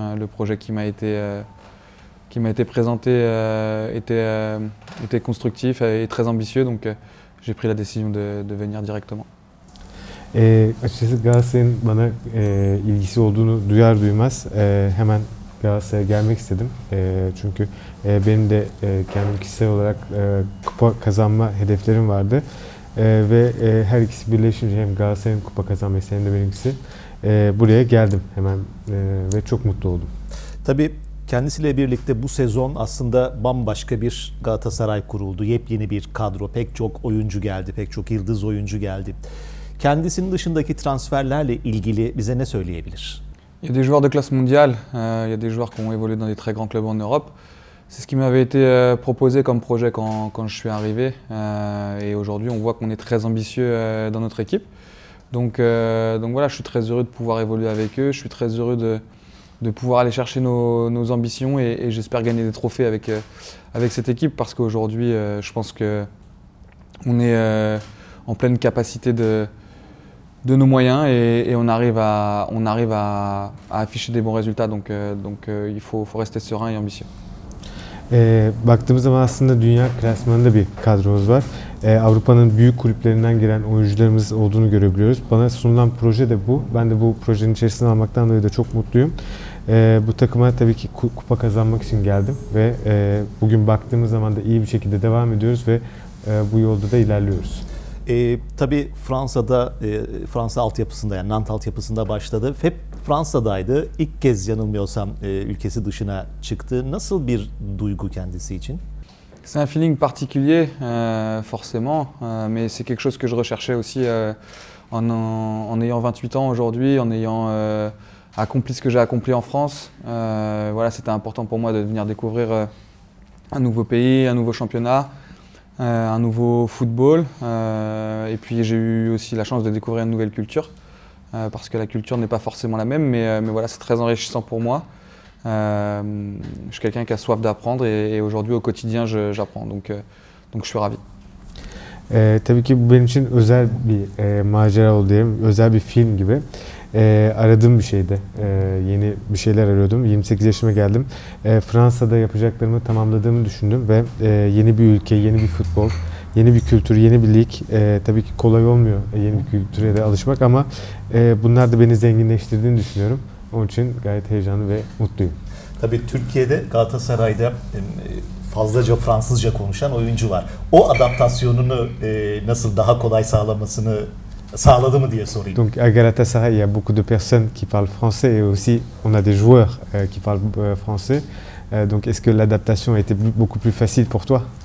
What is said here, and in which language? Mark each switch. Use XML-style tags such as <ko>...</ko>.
<fr>Le projet qui m'a été présenté était constructif et très ambitieux, donc j'ai pris la décision de venir directement.</fr> <tr>Açıkçası Galatasaray'ın bana ilgisi olduğunu duyar duymaz hemen Galatasaray'a gelmek istedim. Çünkü benim de kendim kişisel olarak kupa kazanma hedeflerim vardı. Ve her ikisi birleşince hem Galatasaray'ın kupa kazanması hem de benimkisi buraya geldim hemen ve çok mutlu oldum. Tabii kendisiyle birlikte bu sezon aslında bambaşka bir Galatasaray kuruldu. Yepyeni bir kadro, pek çok oyuncu geldi, pek çok yıldız oyuncu geldi. Kendisinin dışındaki transferlerle ilgili bize ne söyleyebilir?</tr> <fr>Il y a des joueurs de classe mondiale, il y a des joueurs qui ont évolué dans des très grands clubs en Europe. C'est ce qui m'avait été proposé comme projet quand je suis arrivé. Et aujourd'hui, on voit qu'on est très ambitieux dans notre équipe. Donc voilà, je suis très heureux de pouvoir évoluer avec eux. Je suis très heureux de pouvoir aller chercher nos ambitions et j'espère gagner des trophées avec cette équipe parce qu'aujourd'hui, je pense qu'on est en pleine capacité de nos moyens et on arrive à afficher des bons résultats. Donc il faut rester serein et ambitieux.</fr> <tr>Baktığımız zaman aslında dünya klasmanında bir kadromuz var. Avrupa'nın büyük kulüplerinden gelen oyuncularımız olduğunu görebiliyoruz. Bana sunulan proje de bu. Ben de bu projenin içerisine almaktan dolayı da çok mutluyum. Bu takıma tabii ki kupa kazanmak için geldim ve bugün baktığımız zaman da iyi bir şekilde devam ediyoruz ve bu yolda da ilerliyoruz. Tabii Fransa'da, Fransa altyapısında yani Nantes altyapısında başladı. Hep Fransa'daydı. İlk kez yanılmıyorsam ülkesi dışına çıktı. Nasıl bir duygu kendisi için?</tr> <fr>C'est un feeling particulier, forcément, mais c'est quelque chose que je recherchais aussi en ayant 28 ans aujourd'hui, en ayant accompli ce que j'ai accompli en France. Voilà, c'était important pour moi de venir découvrir un nouveau pays, un nouveau championnat, un nouveau football. Et puis j'ai eu aussi la chance de découvrir une nouvelle culture, parce que la culture n'est pas forcément la même, mais voilà, c'est très enrichissant pour moi. Je suis quelqu'un qui a soif d'apprendre et aujourd'hui au quotidien j'apprends, donc je suis ravi.</fr> <tr>Tabii ki bu benim için özel bir macera oldu diyelim, özel bir film gibi. Aradığım bir şeydi. Yeni bir şeyler arıyordum. 28 yaşıma geldim. Fransa'da yapacaklarımı tamamladığımı düşündüm ve yeni bir ülke, yeni bir futbol, yeni bir kültür, yeni bir lig. Tabii ki kolay olmuyor yeni bir kültüre de alışmak ama bunlar da beni zenginleştirdiğini düşünüyorum. Onun için gayet heyecanlı ve mutluyum. Tabii Türkiye'de Galatasaray'da fazlaca Fransızca konuşan oyuncu var. O adaptasyonunu nasıl daha kolay sağladı mı diye sorayım.</tr> <fr>Donc à Galatasaray, il y a beaucoup de personnes qui parlent français et aussi on a des joueurs qui parlent français. Donc est-ce que l'adaptation a été beaucoup plus facile pour toi?</fr>